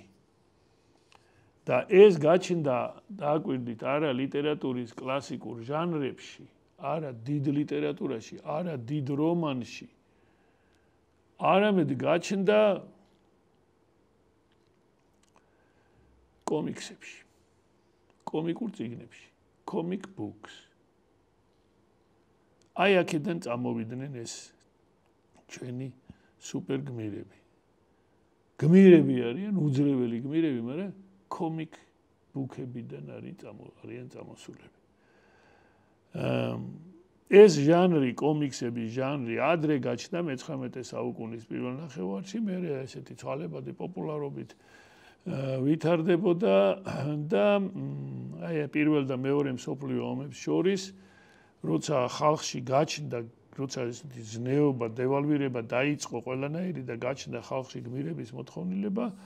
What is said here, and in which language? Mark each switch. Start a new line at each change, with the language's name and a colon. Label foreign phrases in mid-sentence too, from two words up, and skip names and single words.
Georgian: და ეს გაჩნდა დააკვირდით არა ლიტერატურის კლასიკურ ჟანრებში, არა დიდ ლიტერატურაში, არა დიდ რომანში, არამედ გაჩნდა კომიქსებში, კომიკურ წიგნებში,
English: comic books.
Georgian: აი აქედან წამოვიდნენ ეს ჩვენი სუპერ გმირები. გმირები არიან, უძლეველი გმირები, მაგრამ
English: comic book-
Georgian: ებიდან არიან წამოსულები. ეს ჟანრი, კომიქსების ჟანრი ადრე გაჩნდა მე-19 საუკუნის პირველ ნახევარში, მერე ესეთი ცვალებადი პოპულარობით ვითარდებოდა და აი პირველ და მეორე მსოფლიო ომებს შორის, როცა ხალხში გაჩნდა, როცა ესეთი ზნეობა, დევალვირება დაიწყო ყველანაირი და გაჩნდა ხალხში გმირების მოთხოვნილება,